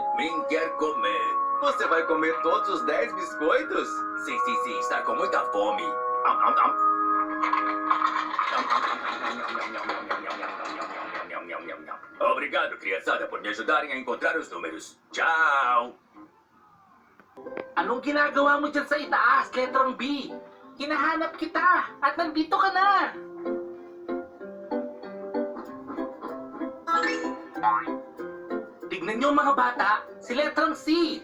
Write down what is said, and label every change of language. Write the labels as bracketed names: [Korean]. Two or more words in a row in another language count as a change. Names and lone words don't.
[Portuguese] Mim quer comer. Você vai comer todos os 10 biscoitos? Sim, está com muita fome. Obrigado, criançada, por me ajudarem a encontrar os números. Tchau! [Filipino] Anong ginagawa mo dyan sa itaas, letrang B? Hinahanap kita at nandito ka na. Tignan niyo mga bata, si letrang C.